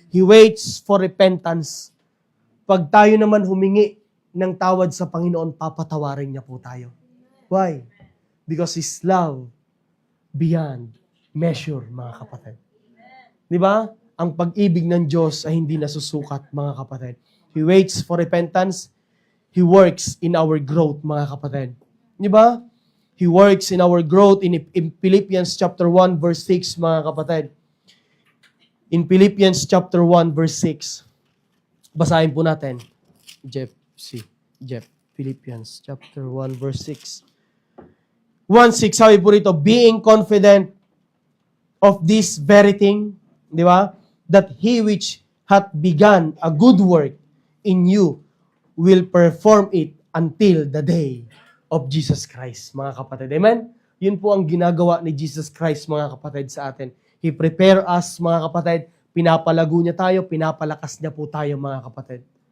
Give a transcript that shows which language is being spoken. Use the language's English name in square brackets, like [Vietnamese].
[English] He waits for repentance. [Filipino] Pag tayo naman humingi ng tawad sa Panginoon, papatawarin niya po tayo. [English] Why? Because His love beyond measure, [Filipino] mga kapatid. Di ba? Ang pag-ibig ng Diyos ay hindi nasusukat, mga kapatid. [English] He waits for repentance. He works in our growth, [Filipino] mga kapatid. Di ba? [English] He works in our growth in Philippians chapter 1 verse 6, [Filipino] mga kapatid. [English] In Philippians chapter 1 verse 6. [Filipino] Basahin po natin. [English] Jeff, Philippians chapter 1 verse 6. 1:6, [Filipino] sabi po rito, [English] being confident of this very thing, [Filipino] di ba? [English] That He which hath begun a good work in you will perform it until the day of Jesus Christ, [Filipino] mga kapatid. [English] Amen? [Filipino] Yun po ang ginagawa ni Jesus Christ, mga kapatid, sa atin. [English] He prepare us, [Filipino] mga kapatid. Pinapalago niya tayo, pinapalakas niya po tayo, mga kapatid.